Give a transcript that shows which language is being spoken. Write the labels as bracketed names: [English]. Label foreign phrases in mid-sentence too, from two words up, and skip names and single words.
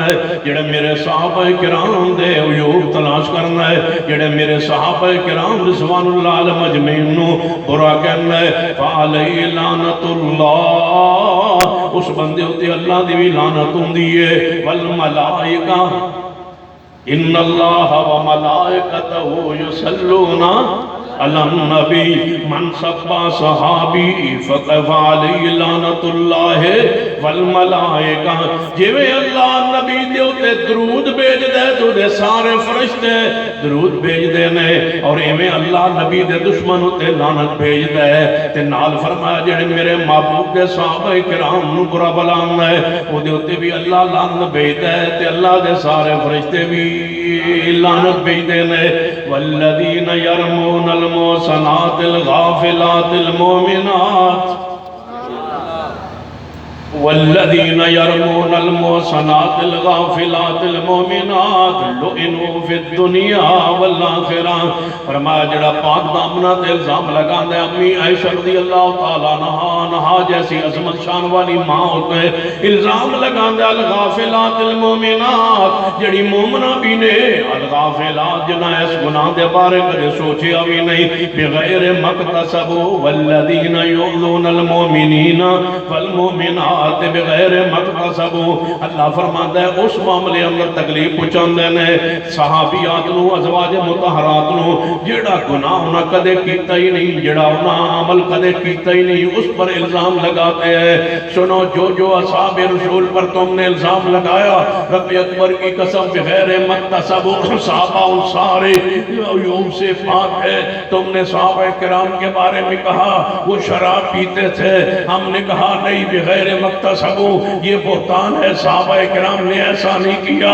[Punjabi] ہے، جڑے میرے صحابہ کرام دے عیوب تلاش کرنا ہے، جڑے میرے صحابہ کرام [Arabic] رضوان اللہ علیہم اجمعین [Punjabi] نو برا کہنا ہے، [Arabic] فعلیہ لعنت اللہ، [Punjabi] اس بندے ہوتے اللہ دی بھی لعنت ہوندی ہے، [Arabic] والملائکہ ان اللہ وملائکتہ یصلون علی النبی من سبا صحابی فعلیہ لعنت اللہ والملائکہ۔ [Punjabi] جویں اللہ نبی دے ہوتے درود بھیج دے تو دے سارے فرشتے درود بھیج دے نے، اور ایویں اللہ نبی دے دشمن ہوتے لعنت بھیج دے تے نال فرمایا جڑے میرے محبوب دے صحابہ کرام نو برا بلانا ہے وہ دے ہوتے بھی اللہ لعنت بھیج دے تے اللہ دے سارے فرشتے بھی لعنت بھیج دے نے۔ [Arabic] والذین یرمون المحصنات الغافلات المؤمنات والذین یرمون المحصنات الغافلات المؤمنات لعنوا فی الدنیا والآخرہ۔ [Punjabi] فرمایا جڑا پاک دامنہ تے الزام لگا دے امی عائشہ [Arabic] رضی اللہ تعالیٰ عنہا [Punjabi] جیسی عظمت شان والی ماں ہوتے الزام لگا دے [Arabic] الغافلات المؤمنات، [Punjabi] جڑی مومنہ بھی نے الغافلات جنہ اس گناہ دے بارے کدے سوچیا بھی نہیں، [Arabic] بغیر مقتصب والذین یؤذون المؤمنین والمؤمنات بغیر مقتصب۔ [Urdu] اللہ فرماتا ہے [Punjabi] اس معاملے اندر تکلیف پہنچاندے نے صحابیات نو ازواج مطہرات نو جڑا گناہ نہ کدے کیتا ہی نہیں، جڑا انہاں عمل کدے کیتا ہی نہیں [Urdu] اس پر الزام لگاتے ہیں۔ سنو جو اصحاب رسول پر تم نے الزام لگایا رب اکبر کی قسم [Arabic] بغیر مقتصب، [Urdu] صحابہ ان سارے عیوب سے پاک ہے۔ تم نے صحابہ کرام کے بارے میں کہا وہ شراب پیتے تھے، ہم نے کہا نہیں [Arabic] بغیر مقتصب [Urdu] یہ بہتان ہے، صحابہ کرام نے ایسا نہیں کیا۔